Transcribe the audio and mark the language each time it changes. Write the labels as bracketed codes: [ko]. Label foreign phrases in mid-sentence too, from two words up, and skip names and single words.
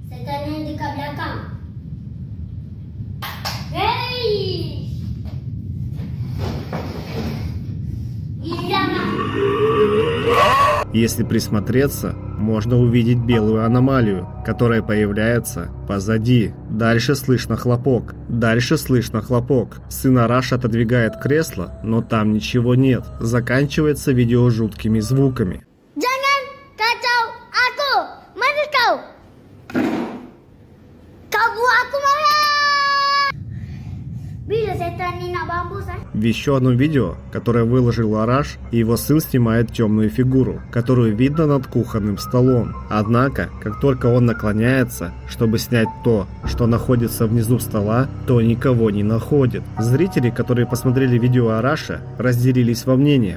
[ru] Если присмотреться, можно увидеть белую аномалию, которая появляется позади. Дальше слышно хлопок. Дальше слышно хлопок. Сын Араша отодвигает кресло, но там ничего нет. Заканчивается видео жуткими звуками. [ms] Jangan kacau aku, mana kau? Kau buat aku marah. Bila setan ni nak bambus [ru] В еще одном видео, которое выложил Араш, его сын снимает темную фигуру, которую видно над кухонным столом. Однако, как только он наклоняется, чтобы снять то, что находится внизу стола, то никого не находит. Зрители, которые посмотрели видео Араша, разделились во мнениях.